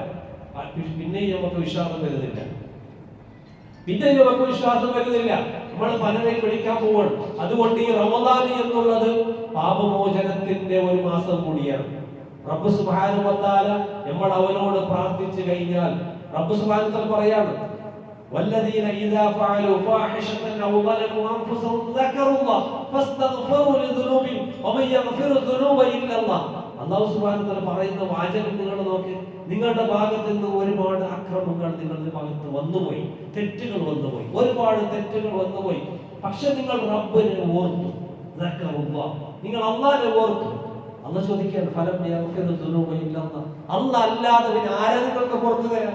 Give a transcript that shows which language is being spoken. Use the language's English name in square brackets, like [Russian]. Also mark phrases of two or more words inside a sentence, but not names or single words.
[Malayalam] പിന്നെയും നമുക്ക് വിശ്വാസം വരുന്നില്ല, പിന്നെയും നമുക്ക് വിശ്വാസം വരുന്നില്ല. നമ്മൾ പലരെയും വിളിക്കാൻ പോവാണ്. അതുകൊണ്ട് ഈ റമദാൻ എന്നുള്ളത് പാപമോചനത്തിന്റെ ഒരു മാസം കൂടിയാണ്. റബ്ബ് [Arabic] سبحانه وتعالى [Malayalam] നമ്മൾ അവനോട് പ്രാർത്ഥിച്ചു കഴിഞ്ഞാൽ റബ്ബ് [Arabic] سبحانه وتعالى [Malayalam] പറയാണ്, [Arabic] والذين إذا فعلوا فاحشة أو ظلموا أنفسهم ذكروا الله فاستغفروا لذنوبهم ومن يغفر الذنوب إلا الله. [Malayalam] അല്ലാഹു [Arabic] سبحانه وتعالى [Malayalam] പറയുന്ന വാചകം നിങ്ങൾ നോക്കി. നിങ്ങളുടെ ഭാഗത്ത് നിന്ന് ഒരുപാട് അക്രമങ്ങൾ നിങ്ങളുടെ ഭാഗത്ത് വന്നുപോയി, തെറ്റുകൾ വന്നുപോയി, ഒരുപാട് തെറ്റുകൾ വന്നുപോയി. പക്ഷെ നിങ്ങൾ റബ്ബിനെ ഓർത്തു, നിങ്ങൾ അല്ലാഹുവിനെ ഓർത്തു. അല്ലാഹു ചോദിക്കുകയാണ്, [Arabic] فمن يغفر الذنوب إلا الله. [Malayalam] അല്ലാഹ് അല്ലാതെ പിന്നെ ആരാ നിങ്ങൾക്ക് പുറത്തു തരാൻ?